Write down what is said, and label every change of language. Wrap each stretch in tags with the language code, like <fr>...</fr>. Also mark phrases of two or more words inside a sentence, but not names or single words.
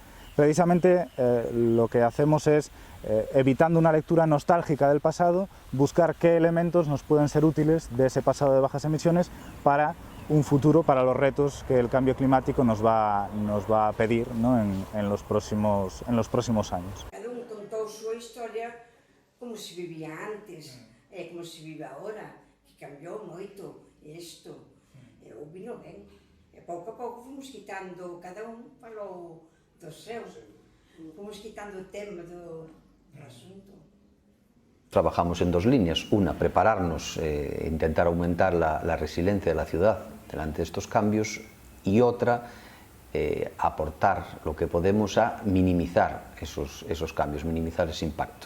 <es>Precisamente lo que hacemos es, evitando una lectura nostálgica del pasado, buscar qué elementos nos pueden ser útiles de ese pasado de bajas emisiones para un futuro, para los retos que el cambio climático nos va a pedir, ¿no? en los próximos años.</es> <gl>Cada un contou súa historia como se vivía antes, como se vive agora, que cambiou moito isto. Eu vino ben. E pouco a pouco fomos quitando, cada un falou do seu, fomos quitando o tema do asunto.</gl> <es>Trabajamos en 2 líneas, una, prepararnos, intentar aumentar la resiliencia de la ciudad delante de estos cambios, y otra, aportar lo que podemos a minimizar esos cambios, minimizar ese impacto.</es>